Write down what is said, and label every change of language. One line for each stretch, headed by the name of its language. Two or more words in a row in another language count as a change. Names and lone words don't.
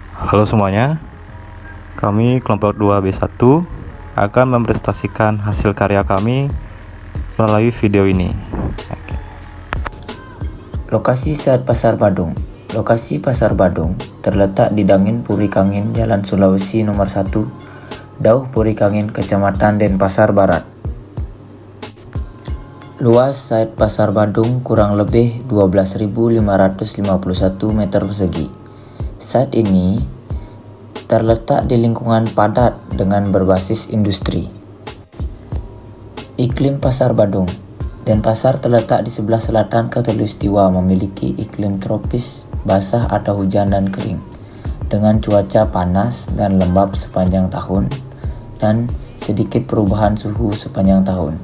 Indonesian: Halo semuanya, kami kelompok 2B1 akan mempresentasikan hasil karya kami melalui video ini. Lokasi saat Pasar Badung. Lokasi Pasar Badung terletak di Dangin Puri Kangin, Jalan Sulawesi nomor 1, Dauh Puri Kangin, Kecamatan Denpasar Barat. Luas site Pasar Badung kurang lebih 12.551 meter persegi. Site ini terletak di lingkungan padat dengan berbasis industri. Iklim Pasar Badung. Denpasar terletak di sebelah selatan Khatulistiwa, memiliki iklim tropis basah atau hujan dan kering, dengan cuaca panas dan lembab sepanjang tahun dan sedikit perubahan suhu sepanjang tahun.